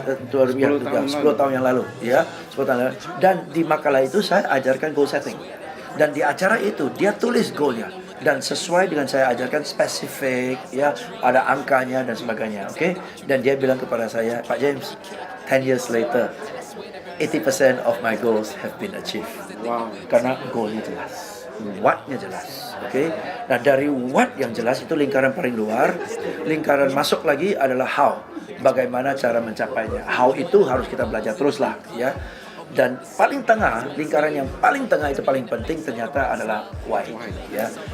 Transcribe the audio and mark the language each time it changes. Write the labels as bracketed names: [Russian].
[Indonesian] 10 tahun yang lalu ya, 10 tahun lalu. Dan di makalah itu saya ajarkan goal setting. Dan di acara itu dia tulis goalnya dan sesuai dengan saya ajarkan spesifik ya, ada angkanya dan sebagainya. Oke? Dan dia bilang kepada saya, [English] Pak James, 10 years later 80% of my goals have been achieved. Wow. [Indonesian] Karena goalnya jelas, what-nya jelas. Oke? Nah, dari what yang jelas itu lingkaran paling luar. Lingkaran masuk lagi adalah how. Bagaimana cara mencapainya. How itu harus kita belajar terus lah ya. Dan paling tengah, lingkaran yang paling tengah itu paling penting ternyata adalah why ya.